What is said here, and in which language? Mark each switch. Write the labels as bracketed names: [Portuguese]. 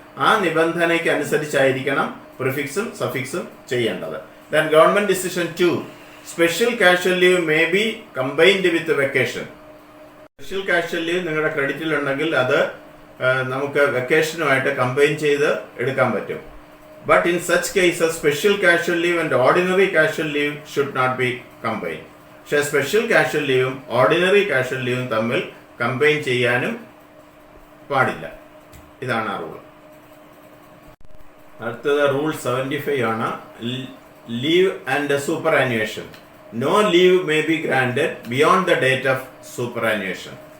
[Malayalam] ആ നിബന്ധനയ്ക്ക് അനുസരിച്ചായിരിക്കണം പ്രിഫിക്സും സഫിക്സും ചെയ്യേണ്ടത്. [English] Then government decision 2, special casual leave may be combined with vacation. [Malayalam] Special casual leave നിങ്ങളുടെ ക്രെഡിറ്റിലുണ്ടെങ്കിൽ അത് നമുക്ക് വെക്കേഷനുമായിട്ട് കമ്പൈൻ ചെയ്ത് എടുക്കാൻ പറ്റും. [English] But in such cases, special casual leave and ordinary casual leave should not be combined. [Malayalam] പക്ഷേ special casual ലീവും ordinary casual ലീവും തമ്മിൽ combine ചെയ്യാനും പാടില്ല. ഇതാണ് ആ റൂൾ. അടുത്തത് റൂൾ 75 ആണ്. [English] Leave and superannuation. No leave may be granted beyond the date of superannuation.